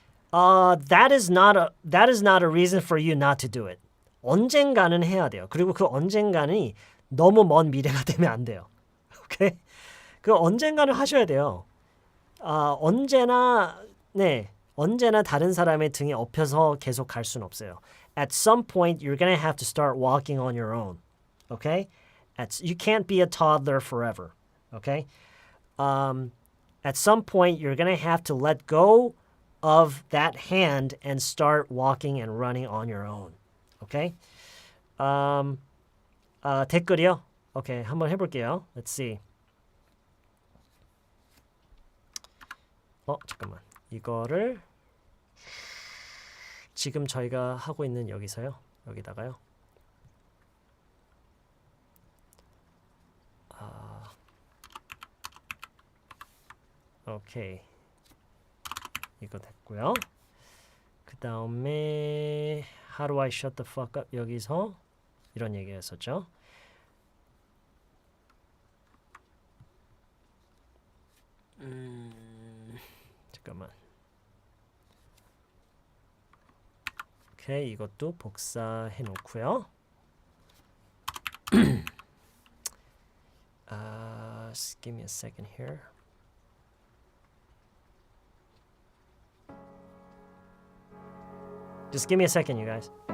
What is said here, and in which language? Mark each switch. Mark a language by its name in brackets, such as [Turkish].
[English] That is not a reason for you not to do it. [Korean] 언젠가는 해야 돼요. 그리고 그 언젠가는 너무 먼 미래가 되면 안 돼요. 오케이? 그 언젠가는 하셔야 돼요. 언제나 다른 사람의 등에 업혀서 계속 갈 수는 없어요. [English] At some point, you're gonna have to start walking on your own. Okay? You can't be a toddler forever. Okay? At some point, you're gonna have to let go of that hand and start walking and running on your own. Okay? [Korean] 댓글이요? 오케이, 한번 해볼게요. [English] Let's see. [Korean] 잠깐만. 이거를 지금 저희가 하고 있는 여기서요. 여기다가요. 오케이. 이거 됐고요. 그 다음에 [English] How do I shut the fuck up? [Korean] 여기서 이런 얘기 했었죠. 잠깐만. 오케이, 이것도 복사해 놓고요. [English] Just give me a second here. Just give me a second, you guys.